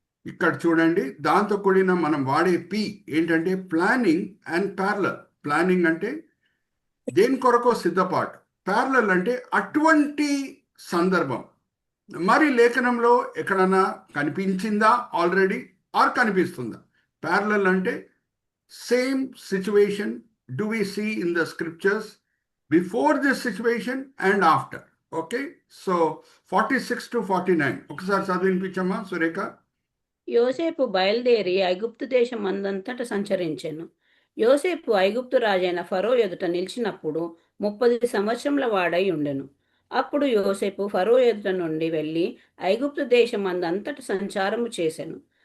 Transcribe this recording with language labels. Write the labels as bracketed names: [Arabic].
[Telugu] ఇక్కడ చూడండి, దాంతో కూడిన మనం వాడే పి ఏంటంటే ప్లానింగ్ అండ్ ప్యారలల్. ప్లానింగ్ అంటే దేని కొరకో సిద్ధపాటు, ప్యారలల్ అంటే అటువంటి సందర్భం. మరి లేఖనంలో ఎక్కడన్నా కనిపించిందా [English] already or [Telugu] కనిపిస్తుందా? [English] Parallel అంటే same situation do we see in the scriptures before this situation and after. Okay, so [Telugu] 46 to 49 ఒకసారి చదివించమ్మా సురేఖ. యోసేపు బయలుదేరి ఐగుప్తు దేశం అందంతట సంచరించెను. యోసేపు ఐగుప్తు రాజైన ఫరో ఎదుట నిలిచినప్పుడు 30 సంవత్సరముల వాడై ఉండెను. అప్పుడు యోసేపు ఫరో ఎదుట నుండి వెళ్ళి ఐగుప్తు దేశం అందంతట సంచారము చేసెను.